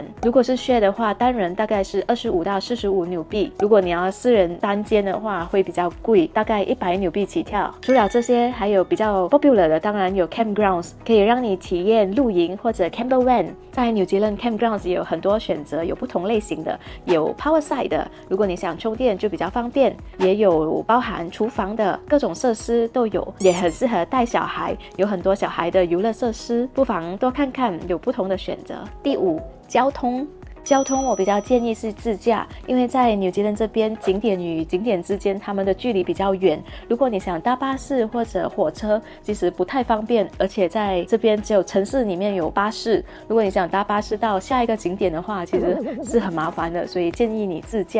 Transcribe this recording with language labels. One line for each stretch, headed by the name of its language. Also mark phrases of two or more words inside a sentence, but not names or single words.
Chinese: 如果是 share 的話，單人大概是25到45紐幣，如果你要私人單間的話，會比較貴，大概100紐幣起跳。除了這些，還有比較 popular 的，當然有 campgrounds， 可以讓你體驗露營或者
English: camper van。
Chinese: 在紐西蘭 campgrounds 也有很多選擇，有不同類型的，有
English: power side
Chinese: 的，如果你想充電就比較方便，也有包含廚房的，各種設施都有，也很適合帶小孩，有很多小孩的遊樂設施，不妨多看看，有不同的選擇。第五，交通。交通我比較建議是自駕，因為在紐西蘭這邊景點與景點之間他們的距離比較遠，如果你想搭巴士或者火車其實不太方便，而且在這邊只有城市裡面有巴士，如果你想搭巴士到下一個景點的話其實是很麻煩的，所以建議你自駕。